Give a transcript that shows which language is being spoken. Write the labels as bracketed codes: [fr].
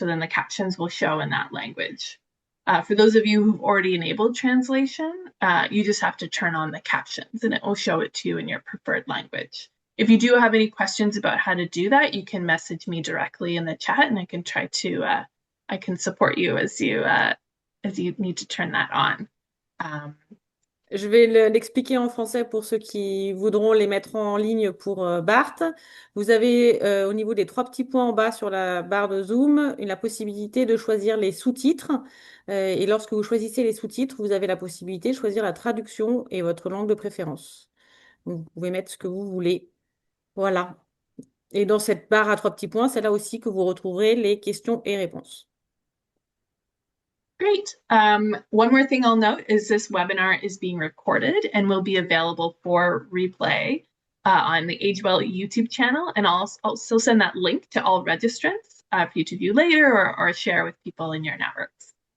[en] So then the captions will show in that language. For those of you who've already enabled translation, you just have to turn on the captions and it will show it to you in your preferred language. If you do have any questions about how to do that, you can message me directly in the chat and I can try to, I can support you as you need to turn that on. [fr] Je vais l'expliquer en français pour ceux qui voudront les mettre en ligne pour Bart. Vous avez au niveau des trois petits points en bas sur la barre de Zoom la possibilité de choisir les sous-titres. Et lorsque vous choisissez les sous-titres, vous avez la possibilité de choisir la traduction et votre langue de préférence. Donc, vous pouvez mettre ce que vous voulez. Voilà. Et dans cette barre à trois petits points, c'est là aussi que vous retrouverez les questions et réponses. [en] Great. One more thing I'll note is this webinar is being recorded and will be available for replay on the AgeWell YouTube channel. And I'll also send that link to all registrants for you to view later or share with people in your networks.